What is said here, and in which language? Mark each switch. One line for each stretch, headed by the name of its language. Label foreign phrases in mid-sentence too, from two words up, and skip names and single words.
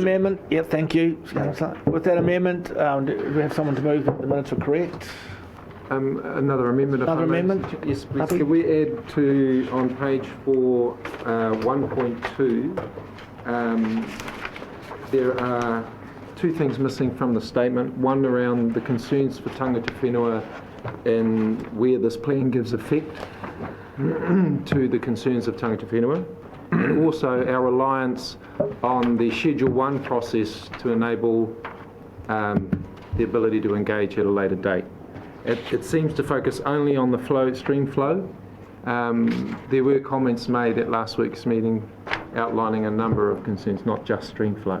English: amendment, yeah, thank you, Councillor. With that amendment, do we have someone to move that the minutes are correct? Another amendment. if Another I may. amendment? Yes, please. Happy? Can we add to, on page 4, 1.2, there are two things missing from the statement. One around the concerns for
Māori: tangata whenua
English: and where this plan gives effect to the concerns of
Māori: tangata whenua.
English: And also our reliance on the Schedule 1 process to enable the ability to engage at a later date. It seems to focus only on the stream flow. There were comments made at last week's meeting outlining a number of concerns, not just stream flow.